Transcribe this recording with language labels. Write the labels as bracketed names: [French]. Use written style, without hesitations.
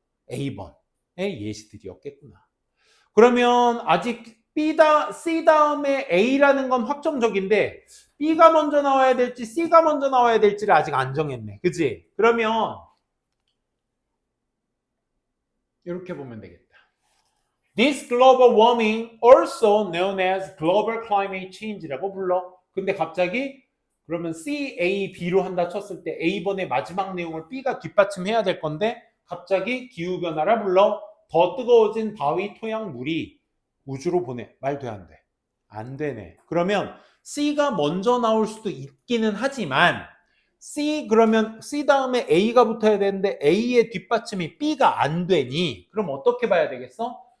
[Korean] A번의 예시들이었겠구나. 그러면 아직 C 다음에 A라는 건 확정적인데 B가 먼저 나와야 될지 C가 먼저 나와야 될지를 아직 안 정했네. 그치? 그러면 이렇게 보면 되겠다. [English] This global warming also known as global climate change라고 [Korean] 불러. 근데 갑자기 그러면 C, A, B로 한다 쳤을 때 A번의 마지막 내용을 B가 뒷받침해야 될 건데 갑자기 기후변화라 불러. 더 뜨거워진 바위 토양 물이 우주로 보내. 말 돼 안 돼? 안 되네. 그러면 C가 먼저 나올 수도 있기는 하지만 그러면 C 다음에 A가 붙어야 되는데 A의 뒷받침이 B가 안 되니 그럼 어떻게 봐야 되겠어?